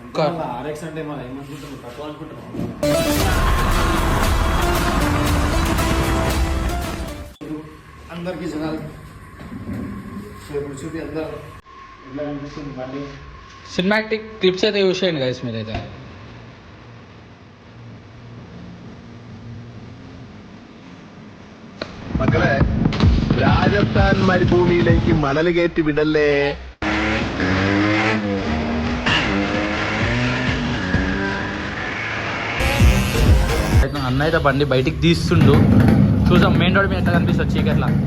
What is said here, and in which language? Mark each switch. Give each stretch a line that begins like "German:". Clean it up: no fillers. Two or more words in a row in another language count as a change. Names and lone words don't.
Telugu: ఆర్ఎక్స్ అంటే మన ఏమనుకుంటున్నాం తక్కువ అనుకుంటున్నాం. అందరికి జనాలు ఇప్పుడు చూపి అందరూ ఎట్లా కనిపిస్తుంది బండి.
English: cinematic clips
Telugu: అయితే యూస్ చేయండి గైస్ మీరైతే.
Malayalam: മക്കളെ രാജസ്ഥാൻ മരുഭൂമിയിലേക്ക് മണൽ കയറ്റി വിടല്ലേ.
Telugu: అన్న అయితే బండి బయటికి తీస్తుండు. చూసాం
English: main road
Telugu: మీద ఎట్లా కనిపిస్తుంది చీకట్లా.